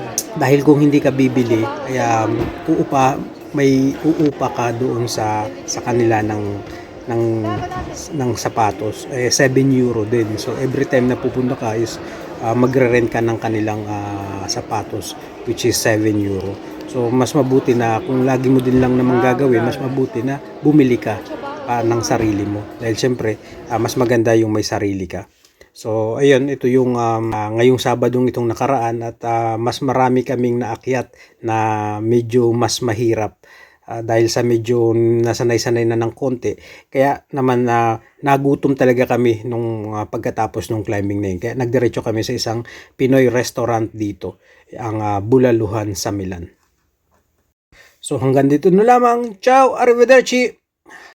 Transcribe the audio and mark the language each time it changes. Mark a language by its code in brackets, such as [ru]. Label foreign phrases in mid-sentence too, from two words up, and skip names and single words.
[tl] Dahil kung hindi ka bibili, ay may uupa ka doon sa kanila ng sapatos, 7 euro din. So [en] every time [tl] na pupunta ka is magre-rent ka ng kanilang sapatos, [en] which is 7 euro. [tl] So mas mabuti na kung lagi mo din lang naman gagawin, mas mabuti na bumili ka ng sarili mo, dahil syempre mas maganda yung may sarili ka. So ayun, ito yung ngayong Sabadong itong nakaraan, at mas marami kaming naakyat na medyo mas mahirap dahil sa medyo nasanay-sanay na ng konti. Kaya naman nagutom talaga kami nung pagkatapos ng climbing na yun. Kaya nagdiretso kami sa isang Pinoy restaurant dito, ang Bulaluhan sa Milan. So hanggang dito na lamang. [it] Ciao, arrivederci!